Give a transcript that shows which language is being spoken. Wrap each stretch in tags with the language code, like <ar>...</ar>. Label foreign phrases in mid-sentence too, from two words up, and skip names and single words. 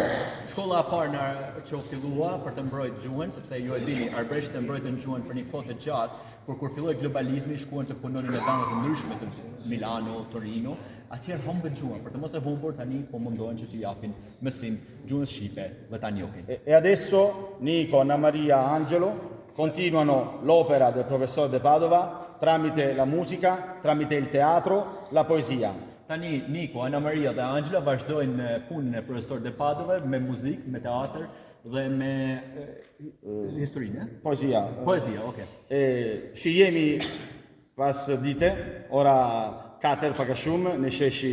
<sq>Shkolla e parë që u fillua për të mbrojtur gjuhën, sepse ju e dini, Arbresht e mbrojtën gjuhën për një kohë të gjatë, por kur filloi globalizmi shkuan të punonin në vende të ndryshme të Milano, Torino, atëherë humbën gjuhën, për të mos e humbur tani po mundohen që t'i japin mësim gjuhës shqipe dhe ta njohin.</sq> <it>E adesso Nico, Anna Maria, Angelo continuano l'opera del professor De Padova tramite la musica, tramite il teatro, la poesia.</it> <sq>Tani Niko, Ana Maria dhe Angela vazhdojnë punën e profesor de Padove me muzikë, me teatr dhe me historinë.</sq> <it>Poesia.</it> <sq>Poezia, okay. Shi jemi pas dite, ora 4 pak a shumë, në sheshi</sq>